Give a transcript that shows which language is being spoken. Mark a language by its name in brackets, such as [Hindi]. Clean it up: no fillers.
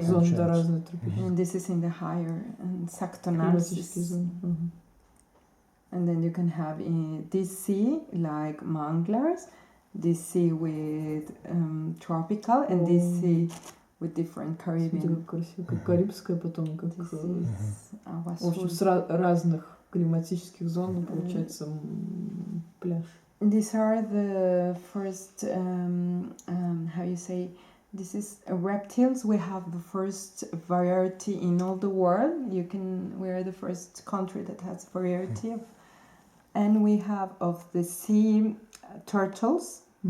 [Russian] зоны. [English] And this is in the higher and Sactonales. And then you can have in this sea like manglars, this sea with tropical, and this sea with different Caribbean. [Russian] Как карибская, потом как в общем с разных климатических зон получается пляж. [English] These are the first how you say, this is reptiles. We have the first variety in all the world. We are the first country that has variety of, and we have of the sea turtles.